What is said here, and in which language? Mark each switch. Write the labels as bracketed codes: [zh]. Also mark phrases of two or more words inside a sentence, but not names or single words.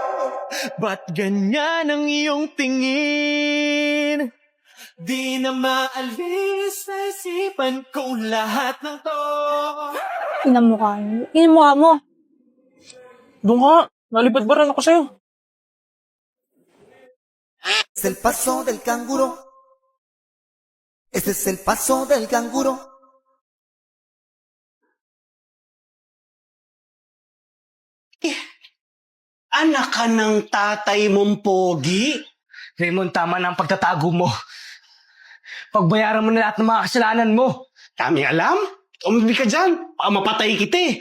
[tl] Ba't ganyan ang iyong tingin? Di na maalis sa isipan ko lahat ng to. Inamukha mo. Inamukha mo. Doon ka. Nalipad ba rin ako sa'yo? [es] Es el paso del canguro. Este es el paso del canguro. [tl] Anak ka ng tatay mong pogi. Raymond, tama na ang pagtatago mo. Pagbayaran mo na lahat ng mga kasalanan mo. Daming alam. Umibig ka dyan. Baka mapatay kita eh.